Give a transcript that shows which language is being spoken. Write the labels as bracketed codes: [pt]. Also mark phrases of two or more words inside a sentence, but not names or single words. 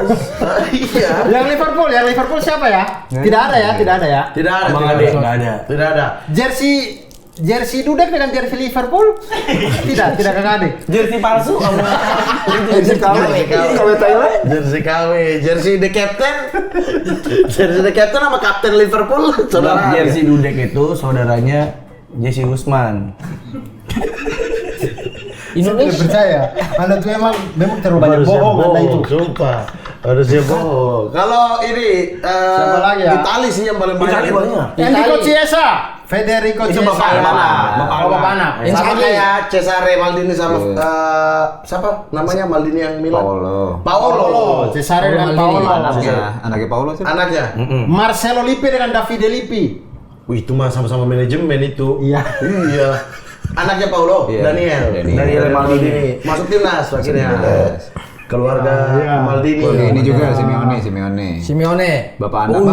[id] Iya. Yang Liverpool siapa ya? Tidak ada ya. Tidak ada. Abang tidak Ade ada. enggak ada. Tidak ada. Jersey Dudek dengan jersey Liverpool? Tidak kakak adik. Jersey palsu sama Jersey KW, [en] jersey the captain. Jersey the captain [id] sama kapten Liverpool, saudara. Jersey Dudek itu saudaranya Jesse Usman. Saya tidak percaya. Anda tuh memang terlalu banyak bohong Anda itu. Sumpah. Harusnya bohong. Kalau ini Siapa lagi ya? Itali sih yang paling banyak. Itali banyak. Enrico Chiesa, Federico Itu Chiesa. bapak mana? Bapak anak. Sama kayak Cesare Maldini sama siapa namanya Maldini yang Milan? Paolo. Cesare dengan Paolo. Anaknya Paulo sih. Anaknya. Marcelo Lippi dengan Davide Lippi. Wih, itu mah sama-sama manajemen itu. Iya. Iya. Anaknya Paulo, Iya, Daniel Daniel Maldini. Masuk timnas akhirnya. Keluarga Maldini. Oh, ini juga Simeone. Bapak anak.